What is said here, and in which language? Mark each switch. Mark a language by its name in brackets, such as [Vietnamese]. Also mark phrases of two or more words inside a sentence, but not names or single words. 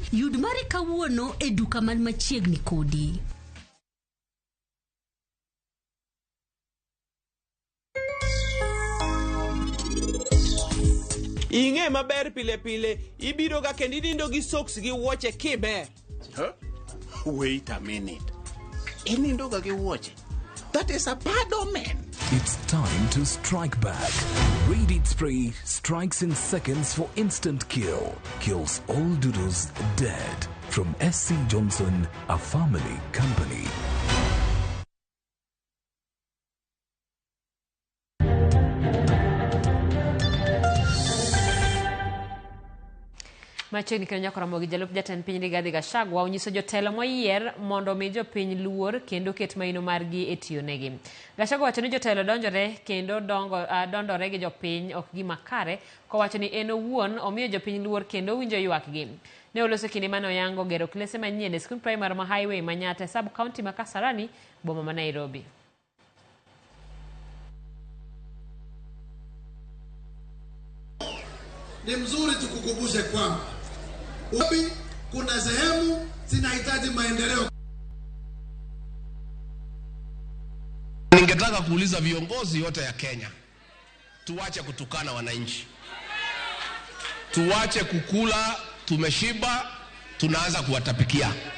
[Luo (Kenya and Tanzania)] Yud mari kawuono e duka man machiegni kodi. Inge maber pile pile ibiro ga kendi nindo gi socks gi wuoche kibe. [English] Wait a minute. [Luo (Kenya and Tanzania)] Inindo ga gi wuoche. [English] That is a bad omen. It's time to strike back. Radiant Spray strikes in seconds for instant kill. Kills all doodles dead. From SC Johnson, a family company. [Luo (Kenya and Tanzania)] Machiegni kendo nyako Ramogi jalup jatend piny Rigathi Gachagua onyiso jotelo moyier mondo mi jopiny luor kendo ket maino margi e tiyo negi. Gachagua wacho ni jotelo donjore kendo dondore gi jopiny ok gima kare, kowacho ni en owuon omiyo jopiny luor kendo winjo ywakgi. Ne oloso kinde mane oyango gero klese manyien e skul primar ma Highway Manyata e sub county ma Kasarani, boma ma Nairobi. [Swahili] Ni mzuri tukukumbushe kwamba wapi kuna sehemu zinahitaji maendeleo. Ningetaka kuuliza viongozi wote ya Kenya, tuache kutukana wananchi. Tuache kukula tumeshiba tunaanza kuwatapikia.